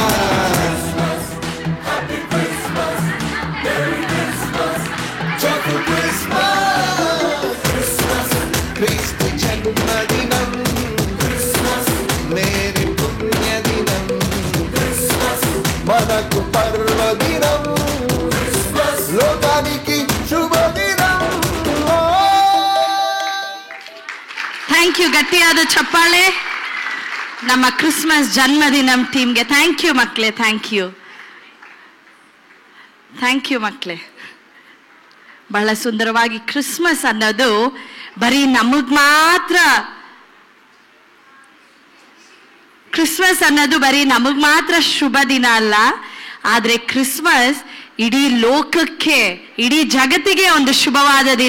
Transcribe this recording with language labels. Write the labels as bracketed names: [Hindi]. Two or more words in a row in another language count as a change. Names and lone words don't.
[English] Happy Christmas Merry Christmas Joyful Christmas Christmas [Telugu] క్రీస్తు జన్మదినం క్రిస్మస్ మేరీ పుణ్యదినం క్రిస్మస్ మనకు పర్వదినం క్రిస్మస్ లోకానికి శుభదినం [English] Thank you. [Kannada] ಗಟ್ಟಿಯಾದ ಚಪ್ಪಾಳೆ ನಮ್ಮ ಕ್ರಿಸ್ಮಸ್ ಜನ್ಮದಿನಂ ಟೀಮ್ಗೆ. [English] thank you [Kannada] ಮಕ್ಕಳೇ, [English] thank you, thank you [Kannada] ಮಕ್ಕಳೇ. ಬಹಳ ಸುಂದರವಾಗಿ ಕ್ರಿಸ್ಮಸ್ ಅನ್ನೋದು ಬರೀ ನಮಗ್ ಮಾತ್ರ, ಕ್ರಿಸ್ಮಸ್ ಅನ್ನೋದು ಬರೀ ನಮಗ್ ಮಾತ್ರ ಶುಭ ದಿನ ಅಲ್ಲ, ಆದ್ರೆ ಕ್ರಿಸ್ಮಸ್ ಇಡೀ ಲೋಕಕ್ಕೆ, ಇಡೀ ಜಗತ್ತಿಗೆ ಒಂದು ಶುಭವಾದ ದಿನ.